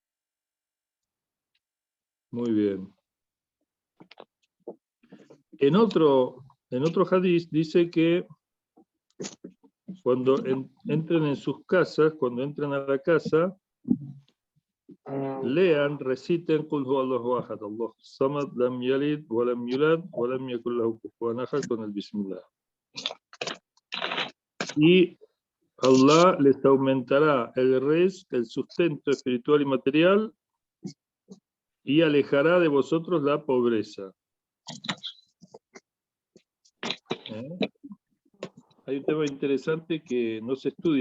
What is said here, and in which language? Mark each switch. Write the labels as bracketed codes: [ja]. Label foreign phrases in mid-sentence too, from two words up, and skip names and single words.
[es] Muy bien. En otro hadith dice que cuando entren en sus casas, cuando entren a la casa, lean, reciten [ar] قل هو الله أحد الله الصمد لم يلد ولم يولد ولم يكن له كفوا أحد, [es] con el Bismillah. Y Allah les aumentará el rizq, el sustento espiritual y material, y alejará de vosotros la pobreza. Hay un tema interesante que no se estudia.